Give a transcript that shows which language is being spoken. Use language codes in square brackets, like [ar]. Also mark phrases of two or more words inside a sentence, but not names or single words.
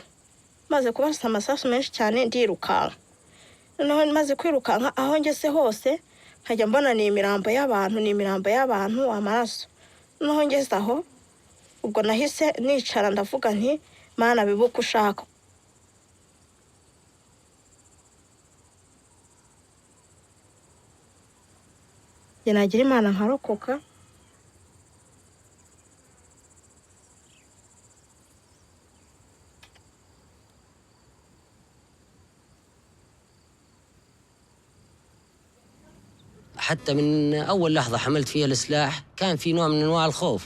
[rw] Maze kubarasa amasasu menshi cyane ndirukanka. Noneho maze kwirukanka aho ngeze hose nkajya mbona ni imirambo y'abantu, amaraso. Noneho ngeze aho ubwo nahise nicara ndavuga nti Mana bibuka ushaka. Nagira Imana nkarokoka. [ar] حتى من أول لحظة حملت فيها السلاح كان في نوع من أنواع الخوف.